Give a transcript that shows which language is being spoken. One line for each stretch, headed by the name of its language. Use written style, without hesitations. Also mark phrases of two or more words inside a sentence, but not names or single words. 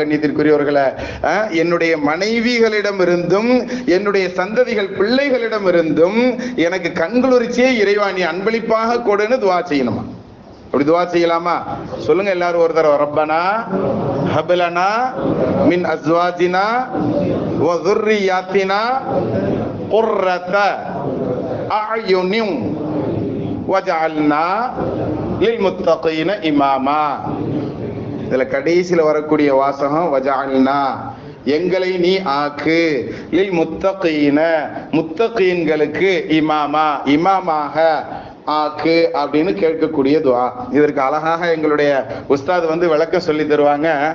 Tamil: கண்ணியத்திற்குரியவர்களே, என்னுடைய மனைவிகளிடமிருந்தும் என்னுடைய சந்ததிகள் பிள்ளைகளிடமிருந்தும் எனக்கு கண்குளிர்ச்சியை இறைவா நீ அன்பளிப்பாக கொடுன்னு துஆ செய்யணுமா? அப்படி துஆ செய்யலாமா? சொல்லுங்க எல்லாரும் ஒரு தடவை.
Arabic: ربنا هب لنا من أزواجنا و ذُرِّيَّاتِنَا قُرَّةَ أَعْيُنٍ وَجَعَلْنَا لِلْمُتَّقِينَ إِمَامًا.
Tamil: இதுல கடைசியில வரக்கூடிய வாசகம் வஜஅல்னா, எங்களை நீ ஆக்கு,
Arabic: للمتقين,
Tamil: முத்தகீன்களுக்கு இமாமா, இமாமாக ஆக்கு அப்படின்னு கேட்கக்கூடிய துஆ. இதற்கு அழகாக எங்களுடைய உஸ்தாத் விளக்கம் சொல்லி தருவாங்க.